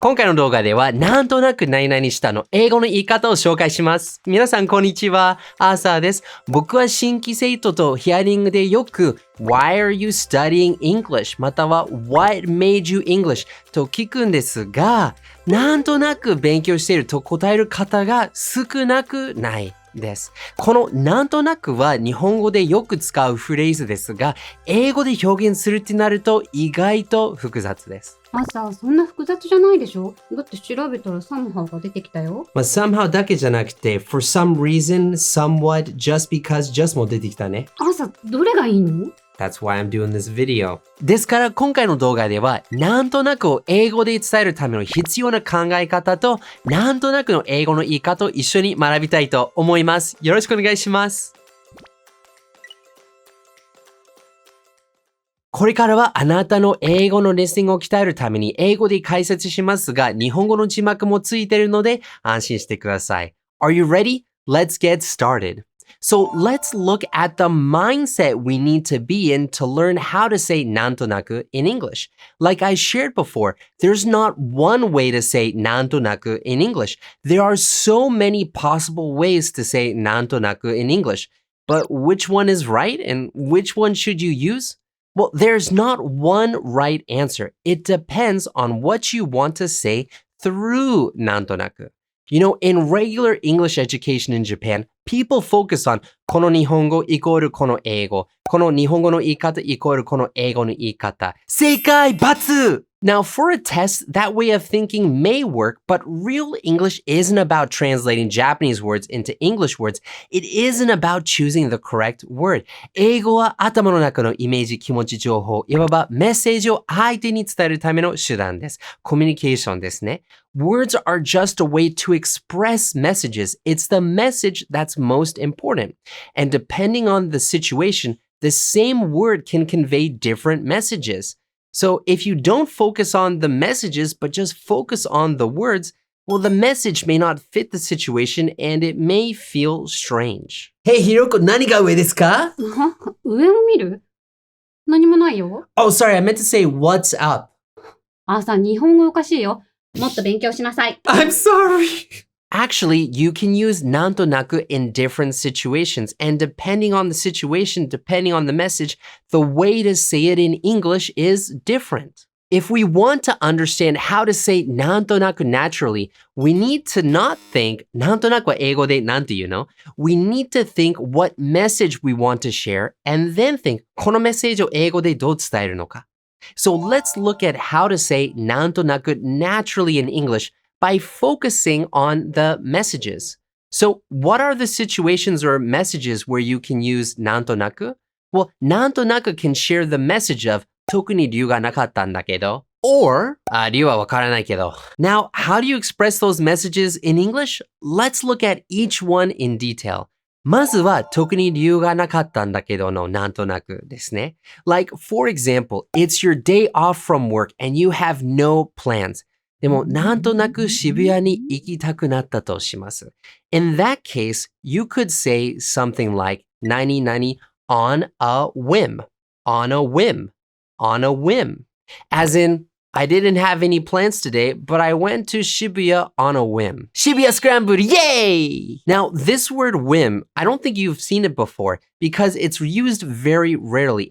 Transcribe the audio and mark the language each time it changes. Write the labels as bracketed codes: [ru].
[ja] 今回の動画では、なんとなく何々したの英語の言い方を紹介します。皆さん、こんにちは。アーサーです。僕は新規生徒とヒアリングでよく、 [en] Why are you studying English? または What made you English? [ja] と聞くんですが、なんとなく勉強していると答える方が少なくないです。このなんとなくは日本語でよく使うフレーズですが、英語で表現するってなると意外と複雑です。朝、そんな複雑じゃないでしょ？だって調べたら somehow が出てきたよ。 somehow だけじゃなくて、 [en] for some reason, somewhat, just because, just [ja] も出てきたね。朝、どれがいいの [en] ？That's why I'm doing this video. [ja] ですから今回の動画ではなんとなくを英語で伝えるための必要な考え方となんとなくの英語の言い方を一緒に学びたいと思います。よろしくお願いします。これからはあなたの英語のリスニングを鍛えるために英語で解説しますが日本語の字幕もついているので安心してください。 [en] Are you ready? Let's get started.So let's look at the mindset we need to be in to learn how to say なんとなく in English. Like I shared before, there's not one way to say なんとなく in English. There are so many possible ways to say なんとなく in English. But which one is right and which one should you use? Well, there's not one right answer. It depends on what you want to say through なんとなく. You know, in regular English education in Japan, people focus on [ja] この日本語イコールこの英語。この日本語の言い方イコールこの英語の言い方。正解×! [en] Now, for a test, that way of thinking may work, but real English isn't about translating Japanese words into English words. It isn't about choosing the correct word. [ja] 英語は頭の中のイメージ、気持ち、情報、いわばメッセージを相手に伝えるための手段です。コミュニケーションですね。 [en] Words are just a way to express messages. It's the message that's most important. And depending on the situation, the same word can convey different messages.So if you don't focus on the messages, but just focus on the words, well, the message may not fit the situation and it may feel strange. Hey, [ja] Hiroko, 何が上ですか？上を見る？何もないよ。 [en] Oh, sorry, I meant to say what's up. [ja] 朝、日本語おかしいよ。もっと勉強しなさい。 [en] I'm sorry.Actually, you can use なんとなく in different situations, and depending on the situation, depending on the message, the way to say it in English is different. If we want to understand how to say なんとなく naturally, we need to not think [ja] なんとなくは英語でなんて言うの? [en] We need to think what message we want to share, and then think [ja] このメッセージを英語でどう伝えるのか? [en] So let's look at how to say なんとなく naturally in English.By focusing on the messages. So, what are the situations or messages where you can use なんとなく? Well, なんとなく can share the message of [ja] 特に理由がなかったんだけど [en] or [ja] 理由はわからないけど [en] Now, how do you express those messages in English? Let's look at each one in detail. [ja] まずは特に理由がなかったんだけどのなんとなくですね. [en] Like, for example, it's your day off from work and you have no plans. [ja] でも、なんとなく渋谷に行きたくなったとします。 [en] In that case, you could say something like 何々 on a whim, on a whim, on a whim. As in, I didn't have any plans today, but I went to Shibuya on a whim. Shibuya Scrambled, yay! Now, this word whim, I don't think you've seen it before because it's used very rarely.